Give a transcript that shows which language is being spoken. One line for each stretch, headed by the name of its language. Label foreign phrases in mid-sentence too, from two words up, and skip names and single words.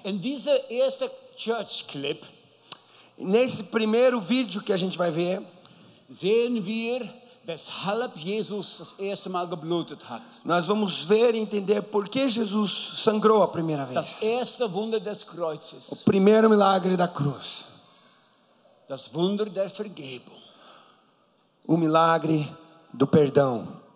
German: In dieser ersten
English: Church Clip
Portuguese: Nesse primeiro vídeo que a gente vai ver,
German: sehen wir, weshalb Jesus das erste Mal geblutet hat.
Portuguese: nós vamos ver e entender por que Jesus sangrou a primeira
German: Das
Portuguese: vez.
German: erste Wunder des
Portuguese: O
German: Kreuzes.
Portuguese: primeiro milagre da cruz.
German: Das Wunder der Vergebung.
Portuguese: O milagre do perdão.